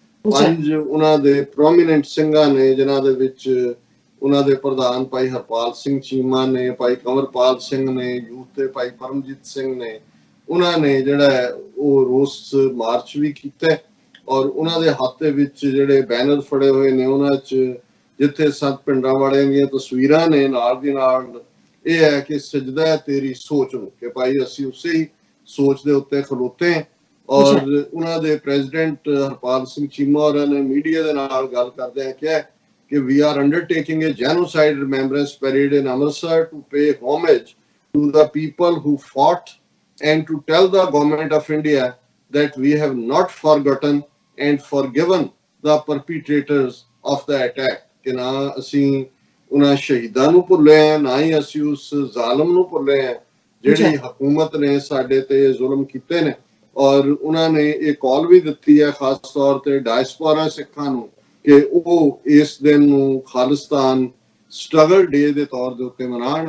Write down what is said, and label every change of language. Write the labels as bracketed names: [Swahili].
[Punjabi] 5 ਉਹਨਾਂ ਦੇ ਪ੍ਰੋਮੀਨੈਂਟ ਸਿੰਘਾਂ ਨੇ ਜਿਨ੍ਹਾਂ ਦੇ ਵਿੱਚ ਉਹਨਾਂ ਦੇ ਪ੍ਰਧਾਨ ਭਾਈ ਹਰਪਾਲ ਸਿੰਘ ਚੀਮਾ ਨੇ, ਭਾਈ ਕੰਵਰਪਾਲ ਸਿੰਘ ਨੇ, ਯੂਥ ਤੇ ਭਾਈ ਪਰਮਜੀਤ ਸਿੰਘ ਨੇ, ਉਹਨਾਂ ਨੇ ਜਿਹੜਾ ਉਹ ਰੋਸ ਮਾਰਚ ਵੀ ਕੀਤਾ ਔਰ ਉਹਨਾਂ ਦੇ ਹੱਥ ਦੇ ਵਿੱਚ ਜਿਹੜੇ ਬੈਨਰ ਫੜੇ ਹੋਏ ਨੇ ਉਹਨਾਂ 'ਚ ਜਿੱਥੇ ਸੰਤ ਪਿੰਡਾਂ ਵਾਲਿਆਂ ਦੀਆਂ ਤਸਵੀਰਾਂ ਨੇ ਨਾਲ ਦੀ ਨਾਲ ਇਹ ਹੈ ਕਿ ਸਜਦਾ ਹੈ ਤੇਰੀ ਸੋਚ ਨੂੰ, ਕਿ ਭਾਈ ਅਸੀਂ ਉਸੇ ਹੀ ਸੋਚ ਦੇ ਉੱਤੇ ਖਲੋਤੇ। ਔਰ ਉਹਨਾਂ ਦੇ ਪ੍ਰੈਜ਼ੀਡੈਂਟ ਹਰਪਾਲ ਸਿੰਘ ਚੀਮਾ ਹੋਰਾਂ ਨੇ ਮੀਡੀਆ ਦੇ ਨਾਲ ਗੱਲ ਕਰਦੇ ਆ ਕਿਹਾ ਕਿ [English] we are undertaking a genocide remembrance parade in Amritsar to pay homage to the people who fought and to tell the government of India that we have not forgotten and forgiven the perpetrators of the attack, [Punjabi] कि ना ਅਸੀਂ ਉਹਨਾਂ ਸ਼ਹੀਦਾਂ ਨੂੰ ਭੁੱਲੇ ਆ, ਨਾ ਹੀ ਅਸੀਂ ਉਸ ਜ਼ਾਲਮ ਨੂੰ ਭੁੱਲੇ ਆ ਜਿਹੜੀ ਹਕੂਮਤ ਨੇ ਸਾਡੇ ਤੇ ਜ਼ੁਲਮ ਕੀਤੇ ਨੇ। ਔਰ ਉਹਨਾਂ ਨੇ ਇਹ ਕਾਲ ਵੀ ਦਿੱਤੀ ਹੈ ਖਾਸ ਤੌਰ ਤੇ ਡਾਇਸਪੋਰਾ ਸਿੱਖਾਂ ਨੂੰ ਕਿ ਉਹ ਇਸ ਦਿਨ ਨੂੰ ਖਾਲਿਸਤਾਨ ਸਟਰਗਲ ਡੇ ਦੇ ਤੌਰ ਦੇ ਉੱਤੇ ਮਨਾਉਣ।